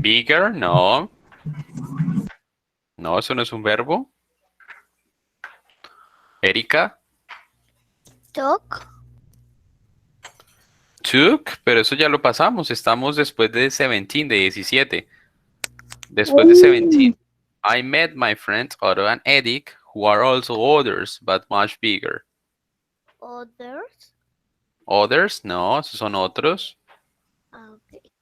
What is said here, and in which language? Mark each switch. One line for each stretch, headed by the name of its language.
Spanish: Bigger, no. No, eso no es un verbo. Erika,
English: Talk.
Spanish: took, pero eso ya lo pasamos. Estamos después de 17, de 17. Después de 17.
English: I met my friends Otto and Eric, who are also others, but much bigger. Others.
Spanish: Others, no, esos son otros. Ah, ok.